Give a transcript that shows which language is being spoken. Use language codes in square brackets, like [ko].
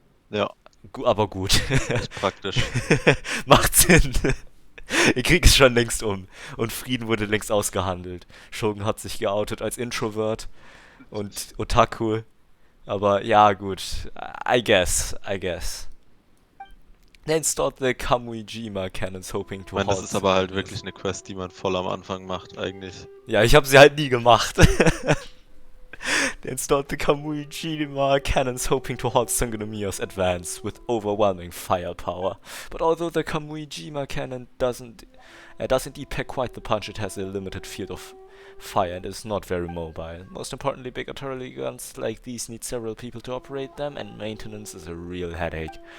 [de] Ja. Aber gut. Ist praktisch. Macht Sinn. Der Krieg ist schon längst und Frieden wurde längst ausgehandelt. Shogun hat sich geoutet als Introvert und Otaku. Aber ja, gut. [en] I guess. They installed the Kamui-jima cannons, hoping to [de] Ich meine, das ist aber halt wirklich eine Quest, die man voll am Anfang macht, eigentlich. Ja, ich habe sie halt nie gemacht. [en] They installed the Kamui-jima cannons, hoping to halt Sangonomiya's advance with overwhelming firepower. But although the Kamui-jima cannon does indeed pack quite the punch, it has a limited field of fire and is not very mobile. Most importantly, big artillery guns like these need several people to operate them, and maintenance is a real headache.